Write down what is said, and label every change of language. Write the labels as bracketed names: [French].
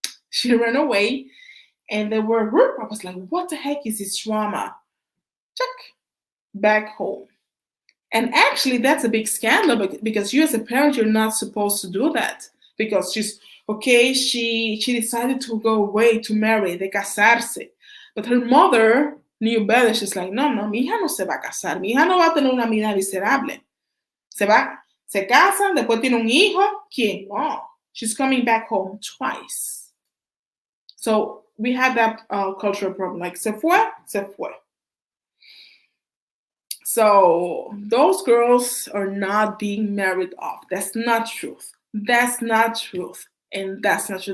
[English] She ran away and there were a group. I was like, what the heck is this drama? Check. Back home. And actually, that's a big scandal because you as a parent, you're not supposed to do that. Because she decided to go away to marry, [Spanish] de casarse. [English] But her mother knew better. She's like, [Spanish] no, mi hija no se va a casar. Mi hija no va a tener una vida miserable. Se casan, después tiene un hijo. ¿Quién? No. [English] She's coming back home twice. So we had that cultural problem. Like, [Spanish] se fue. [English] So those girls are not being married off. That's not truth. And that's not true.